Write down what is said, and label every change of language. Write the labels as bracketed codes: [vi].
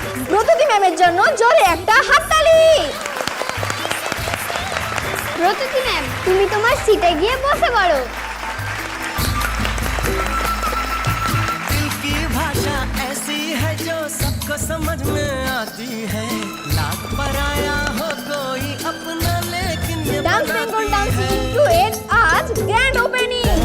[bn] ব্রততী ম্যামের জন্য জোরে একটা হাততালি। ব্রততী ম্যাম, তুমি তোমার সিটে গিয়ে বসে পড়ো। [hi] दिल की भाषा ऐसी है जो सबको समझ में आती है, लाख पराया हो कोई अपना लेकिन ये [bn] ডান্স বেঙ্গল ডান্স সিজন 2 এর আজ গ্র্যান্ড ওপেনিং।